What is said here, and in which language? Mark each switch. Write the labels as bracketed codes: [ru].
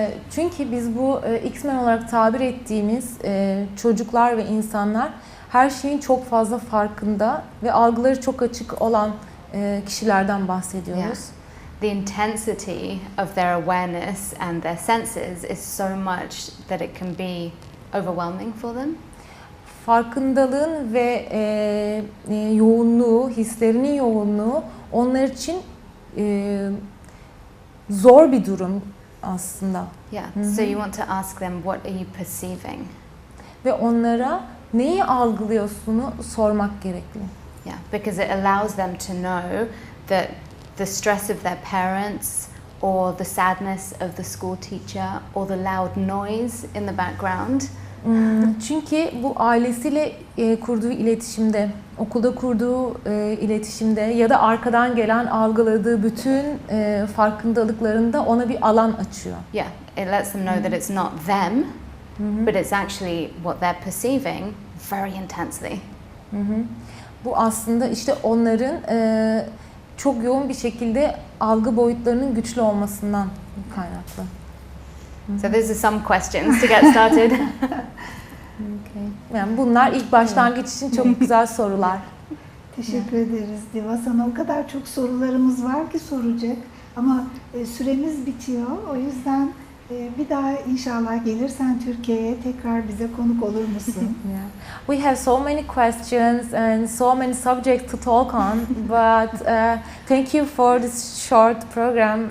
[tr] Çünkü biz bu X-Men olarak tabir ettiğimiz çocuklar ve insanlar her şeyin çok fazla farkında ve algıları çok açık olan kişilerden bahsediyoruz. [en] Yeah. The intensity of their awareness and their senses is so much that it can be overwhelming for them. [tr] Farkındalığın ve yoğunluğu, hislerinin yoğunluğu onlar için zor bir durum aslında. [en] Yeah. So you want to ask them, what are you perceiving? [tr] Ve onlara neyi algılıyorsunu sormak gerekli. [en] Yeah, because it allows them to know that the stress of their parents, or the sadness of the school teacher, or the loud noise in the background. [tr] Çünkü bu ailesiyle kurduğu iletişimde, okulda kurduğu iletişimde ya da arkadan gelen algıladığı bütün farkındalıklarında ona bir alan açıyor. [en] Yeah, it lets them know that it's not them, but it's actually what they're perceiving very intensely. Hı hı. [tr] Bu aslında işte onların çok yoğun bir şekilde algı boyutlarının güçlü olmasından kaynaklı. [en] So those are some questions to get started. Okay. [tr] Yani bunlar ilk başlangıç için çok güzel sorular. Teşekkür ederiz Diva. Sana o kadar çok sorularımız var ki soracak. Ama süremiz bitiyor. O yüzden bir daha inşallah gelirsen Türkiye'ye tekrar bize konuk olur musun? [en] Yeah. We have so many questions and so many subjects to talk on, but thank you for this short program.